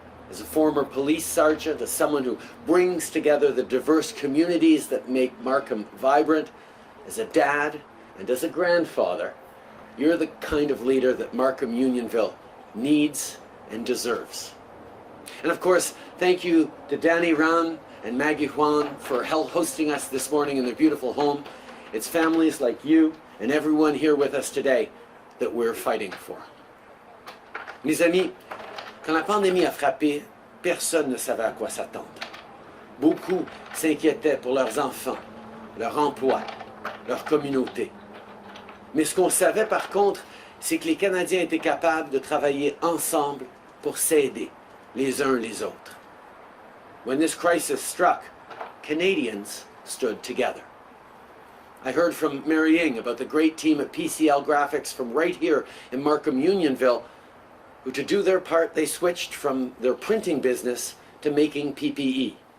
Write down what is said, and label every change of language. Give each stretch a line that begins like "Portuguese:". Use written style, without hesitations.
English: As a former police sergeant, as someone who brings together the diverse communities that make Markham vibrant, as a dad and as a grandfather, you're the kind of leader that Markham Unionville needs and deserves. And of course, thank you to Danny Ran and Maggie Juan for hosting us this morning in their beautiful home. It's families like you and everyone here with us today that we're fighting for.
French: Mes amis, quand la pandémie a frappé, personne ne savait à quoi s'attendre. Beaucoup s'inquiétaient pour leurs enfants, leur emploi, leur communauté. Mais ce qu'on savait par contre, c'est que les Canadiens étaient capables de travailler ensemble pour s'aider les uns les autres.
English: When this crisis struck, Canadians stood together. I heard from Mary Ng about the great team at PCL Graphics from right here in Markham Unionville, who to do their part, they switched from their printing business to making PPE.